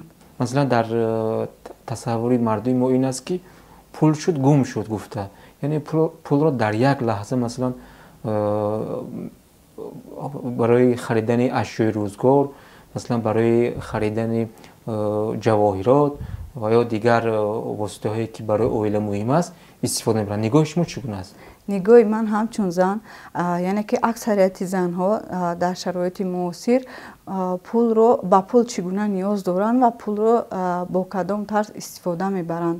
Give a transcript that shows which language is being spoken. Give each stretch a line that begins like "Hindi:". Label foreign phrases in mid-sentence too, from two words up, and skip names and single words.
Tajik: масалан дар тасаввури мардуми мо ин аст ки пул шуд гум шуд гуфта, яъне пулро дар як лаҳза масалан барои харидани ашёи рӯзгор, масалан барои харидани ҷавоҳирот,
Persian: و یا دیگر واسطه هایی که برای اویله مهم است استفاده می‌برند. نگاه شما چگونه است؟ نگاه من همچون زن، یعنی که اکثریت زنها در شرایط معاصر پول رو با پول چگونه نیاز دارند و پول رو با کدام طرز استفاده میبرند.